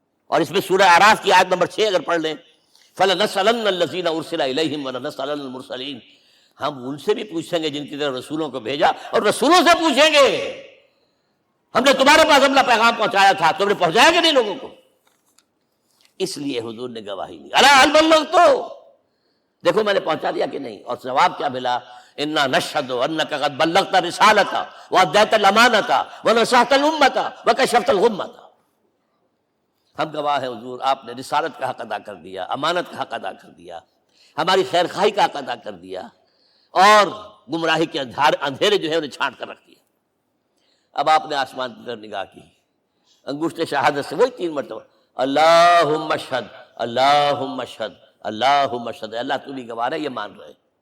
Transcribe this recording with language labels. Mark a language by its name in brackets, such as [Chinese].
[Urdu] اور اس میں سورہ اعراف کی آیت نمبر 6 اگر پڑھ لیں، [Arabic] فَلَنَسْأَلَنَّ الَّذِينَ أُرْسِلَ إِلَيْهِمْ وَلَنَسْأَلَنَّ الْمُرْسَلِينَ. [Urdu] ہم ان سے بھی پوچھیں گے جن کی طرف رسولوں کو بھیجا، اور رسولوں سے پوچھیں گے ہم نے تمہارے پاس اپنا پیغام پہنچایا تھا، تم نے پہنچایا کہ نہیں لوگوں کو؟ اس لیے حضور نے گواہی لی، [Arabic] الا هل بلغت، [Urdu] دیکھو میں نے پہنچا دیا کہ نہیں. اور جواب کیا ملا؟ [Arabic] انا نشهد انك قد بلغت الرسالة واديت الامانة ونصحت الامة وكشفت الغمة. [Urdu] ہم گواہ ہیں حضور، آپ نے رسالت کا حق ادا کر دیا، امانت کا حق ادا کر دیا، ہماری خیر خواہی کا حق ادا کر دیا، اور گمراہی کے اندھیرے جو ہے انہیں چھانٹ کر رکھ دیا. اب آپ نے آسمان کی طرف نگاہ کی، انگشت شہادت سے وہی 3 مرتبہ [Arabic] اللہم اشہد اللہم اشہد اللہم اشہد، [Urdu] اللہ تو بھی گواہ ہے، یہ مان رہے.